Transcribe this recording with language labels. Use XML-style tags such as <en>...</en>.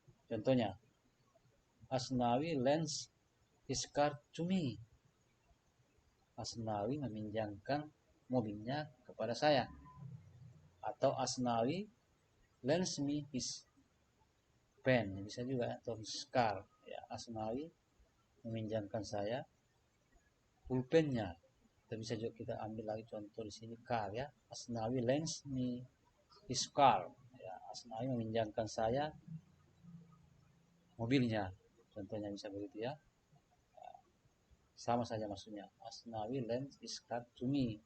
<id>Contohnya,</id> <en>Asnawi lends his car to me.</en> <id>Asnawi meminjamkan mobilnya kepada saya.</id> <en>atau Asnawi lends me his pen,</en> <id>bisa juga,</id> <en>atau his car.</en> <id>Ya, Asnawi meminjamkan saya pulpennya. Kita bisa juga kita ambil lagi contoh di sini car ya.</id> <en>Asnawi lends me his car.</en> <id>Ya, Asnawi meminjamkan saya mobilnya. Contohnya bisa begitu ya. Sama saja maksudnya.</id> <en>Asnawi lends his car to me.</en>